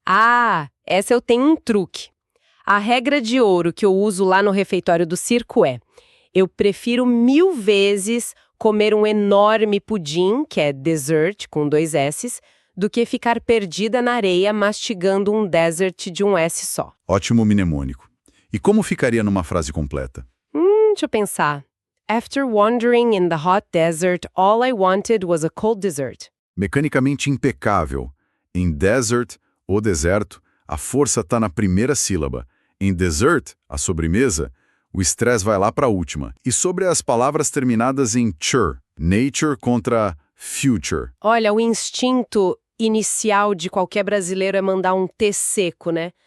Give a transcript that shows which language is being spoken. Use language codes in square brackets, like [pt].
[pt] Ah, essa eu tenho um truque. A regra de ouro que eu uso lá no refeitório do circo é: eu prefiro 1000 vezes comer um enorme pudim, que é dessert com 2 S's, do que ficar perdida na areia mastigando um dessert de um S só. Ótimo mnemônico. E como ficaria numa frase completa? Deixa eu pensar. [en] After wandering in the hot desert, all I wanted was a cold dessert. [pt] Mecanicamente impecável. Em desert, ou deserto, a força está na primeira sílaba. Em dessert, a sobremesa, o estresse vai lá para a última. E sobre as palavras terminadas em "ture", nature contra future. Olha, o instinto inicial de qualquer brasileiro é mandar um T seco, né?